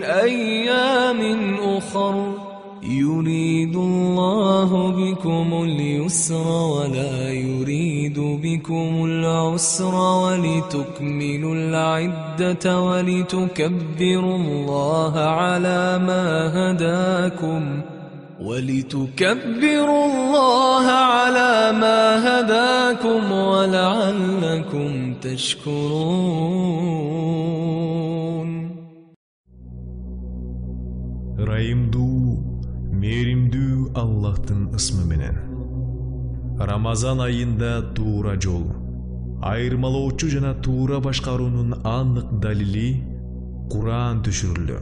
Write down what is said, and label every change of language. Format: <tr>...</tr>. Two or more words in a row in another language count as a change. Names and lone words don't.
<ar>أيام أخر يريد الله بكم اليسر ولا يريد بكم العسر ولتكملوا العدة ولتكبروا الله على ما هداكم ولعلكم تشكرون</ar> <ky>Райымдуу, меримдүү Аллахтын ысмы менен. Рамазан айында туура жол, айырмалоочу жана туура башкаруунун анык далили Куран түшүрүлдү.</ky>